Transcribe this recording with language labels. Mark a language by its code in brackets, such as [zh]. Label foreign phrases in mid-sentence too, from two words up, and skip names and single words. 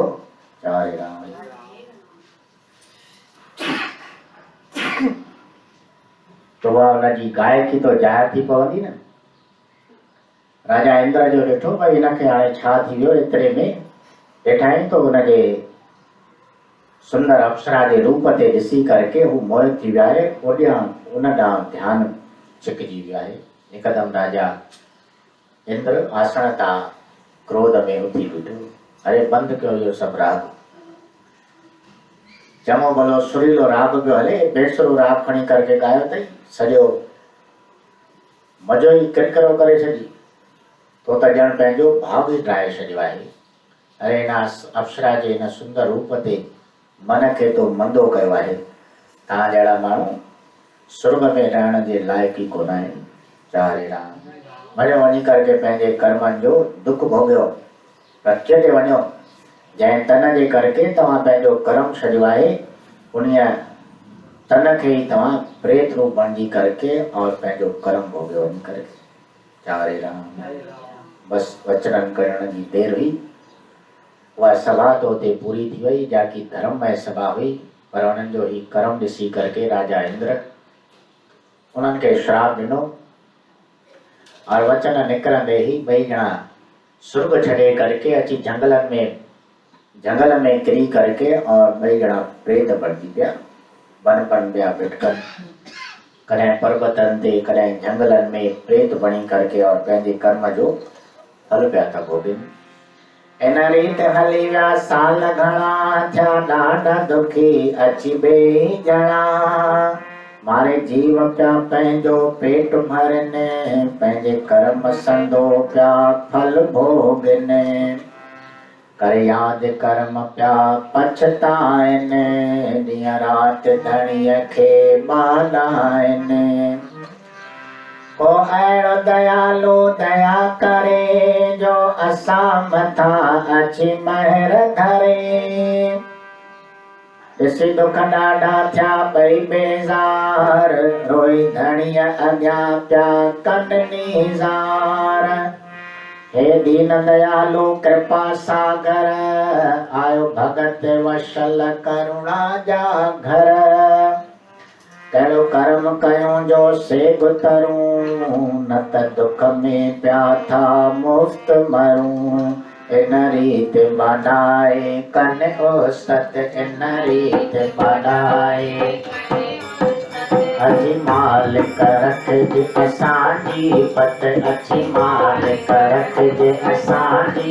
[sd] हरे राम। तो उहा उनजी गायकी तो ज़ाहिर थी पवंदी न। राजा इंद्र जो ॾिठो भई हिनखे हाणे छा थी वियो एतिरे में ॾिठाई तो उनजे सुंदर अप्सरा जे रूप ते ॾिसी करके हू मोहित थी वियो आहे। ओॾियां उन ॾांहुं ध्यानु छिकिजी वियो आहे। हिकदमि राजा इंद्र आसन तां क्रोध में उथी बीठो। अरे बंदि कयो इहो सभु राग। चङो भलो सुरीलो राग पियो हले बेसुरो राग खणी करके ॻायो अथई सॼो मज़ो ई किरकिरो करे छॾी तो त ॼण पंहिंजो भाव ई ड्राए छॾियो आहे। अरे हिन अप्सरा जे हिन सुंदर रूप ते मन खे तो मंदो कयो आहे। तव्हां जहिड़ा माण्हू स्वर्ग में रहण जे लाइक़ ई कोन आहिनि। हरे राम। वञो वञी करके पंहिंजे कर्मनि जो दुख भोॻियो प्रत्य ते वञो। जंहिं तन जे करके तव्हां पंहिंजो कर्म छॾियो आहे उन्हीअ तन खे ई तव्हां प्रेत रूप बणिजी करके और पंहिंजो कर्म भोॻियो वञी करके। हरे राम। बसि वचन करण जी देरि हुई। उहा सभा तो हुते पूरी थी वई जाकी धर्ममय सभा हुई। पर उन्हनि जो ही कर्म ॾिसी करके राजा इंद्र उन्हनि खे श्राप ॾिनो और वचन निकिरंदे ही ॿई ॼणा स्वर्ग छॾे करके अची जंगल में किरी करके और ॿई ॼणा प्रेत बणिजी पिया बनपन पिया भिटकनि। कॾहिं पर्वतनि ते कॾहिं जंगलनि में प्रेत बणी करके और पंहिंजे कर्म जो फल पिया था भोगनि। इन रीत हली विया साल घणा, थिया ॾाढा दुखी अची ॿई ॼणा। मारे जीव पिया पंहिंजो पेट भरनि, पंहिंजे कर्म संदो पिया फल भोगनि। कर याद कर्म पिया पछताइनि, ॾींहं राति धणीअ खे ॿाॾाइनि। को अहिड़ो दयालु दया करे, जो असां मथां अची महर धरे। ॾिसी दुख ॾाढा थिया ॿई बेज़ार, रोई धणीअ अॻियां पिया कनि नीज़ार। हे दीन दयालु कृपा सागर, आयो भगत वशल करुणा जा घर। कहिड़ो कर्म कयूं जो सेग तरूं, न त दुख में पिया था मुफ़्त मरूं। इन रीत ॿाॾाए कनि ओसत, इन रीत ॿाॾाए अची मालिक रखिजे असांजी पत, अची मालिक रखिजे असांजी।